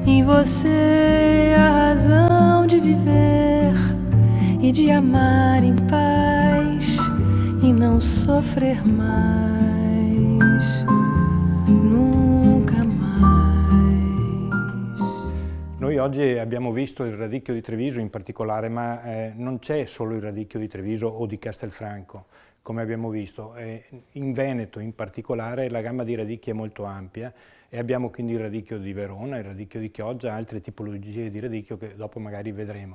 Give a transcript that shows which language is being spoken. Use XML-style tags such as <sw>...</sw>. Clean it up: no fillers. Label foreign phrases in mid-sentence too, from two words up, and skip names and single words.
<pt>você a razão de viver e de amar em paz e não sofrer mais, nunca mais.</pt> <it>Noi oggi abbiamo visto il radicchio di Treviso in particolare, ma non c'è solo il radicchio di Treviso o di Castelfranco, come abbiamo visto. In Veneto in particolare la gamma di radicchi è molto ampia e abbiamo quindi il radicchio di Verona, il radicchio di Chioggia, altre tipologie di radicchio che dopo magari vedremo.</it>